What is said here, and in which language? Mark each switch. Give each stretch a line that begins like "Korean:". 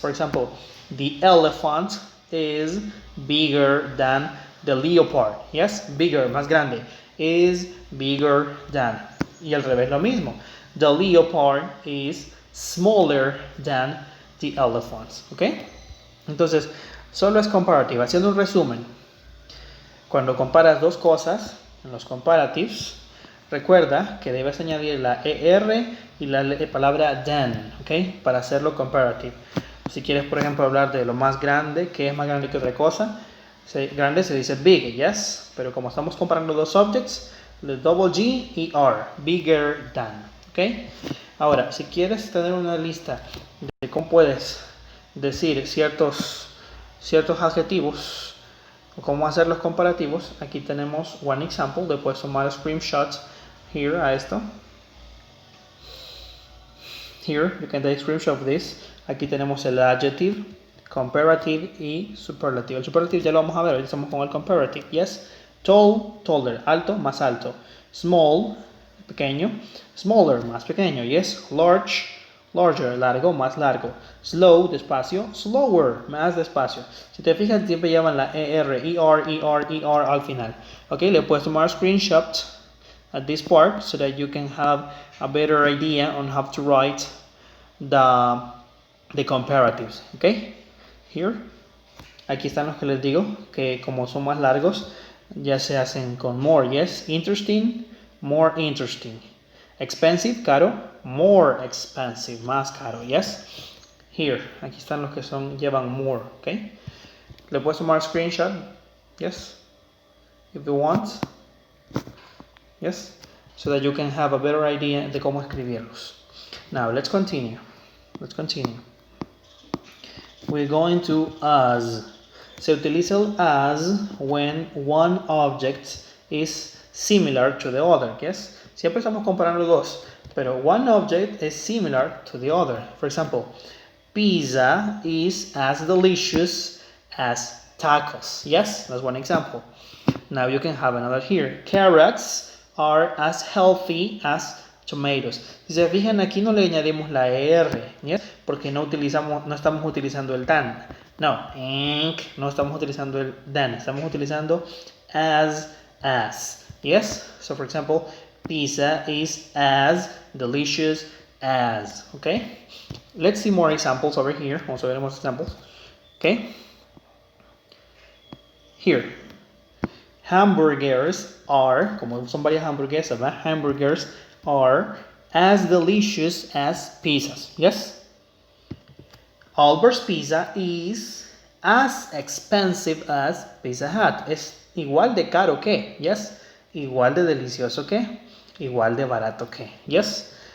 English: For example, the elephant is bigger than the leopard.
Spanish: Yes, bigger, más grande.
English: Is bigger than.
Spanish: Y al revés lo mismo.
English: The leopard is smaller than the elephant.
Spanish: ¿Ok? Entonces, solo es comparativa. Haciendo un resumen. Cuando comparas dos cosas, en los comparatives, recuerda que debes añadir la ER y la palabra than, ¿ok? Para hacerlo comparative. Si quieres, por ejemplo, hablar de lo más grande, que es más grande que otra cosa, grande se dice big, yes? Pero como estamos comparando dos objects, le double G y R, bigger than, ¿ok? Ahora, si quieres tener una lista de cómo puedes decir ciertos adjetivos, o cómo hacer los comparativos, aquí tenemos
English: one example.
Spanish: Le puedes tomar screenshots here a esto.
English: Here, you can take a screenshot of this.
Spanish: Aquí tenemos el adjective, comparative y superlative. El superlative ya lo vamos a ver, hoy estamos con el comparative.
English: Yes, tall, taller,
Spanish: alto, más alto.
English: Small, pequeño.
Spanish: Smaller, más pequeño.
English: Yes, large, larger,
Spanish: largo, más largo.
English: Slow, despacio.
Spanish: Slower, más despacio. Si te fijas, siempre llevan la ER, ER al final.
English: Ok,
Spanish: le puedes tomar
English: screenshot at this part so that you can have a better idea on how to write the comparatives. Ok, here.
Spanish: Aquí están los que les digo, que como son más largos, ya se hacen con more.
English: Yes, interesting, more interesting. Expensive, caro, more expensive,
Spanish: más caro,
English: yes.
Spanish: Here, aquí están los que llevan more, okay. Le puedes tomar
English: screenshot, yes, if you want, yes, so that you can have a better idea
Spanish: de cómo escribirlos.
English: Now, let's continue. We're going to as.
Spanish: Se utiliza el
English: as when one object is similar to the other, yes.
Spanish: Siempre estamos comparando dos, pero
English: one object is similar to the other. For example, pizza is as delicious as tacos. Yes, that's one example. Now you can have another here. Carrots are as healthy as tomatoes.
Spanish: Si se fijan, aquí no le añadimos la ER, ¿yes? Porque no estamos utilizando el than. No, no estamos utilizando el than, estamos utilizando as. Yes?
English: So for example, pizza is as delicious as. Okay? Let's see more examples over here.
Spanish: Vamos a ver más examples. Okay? Here. Hamburgers are, como son varias hamburguesas, ¿verdad?
English: Hamburgers are as delicious as pizzas. Yes? Albert's pizza is as expensive as Pizza Hut.
Spanish: Es igual de caro que, yes? Igual de delicioso que, igual de barato que, yes?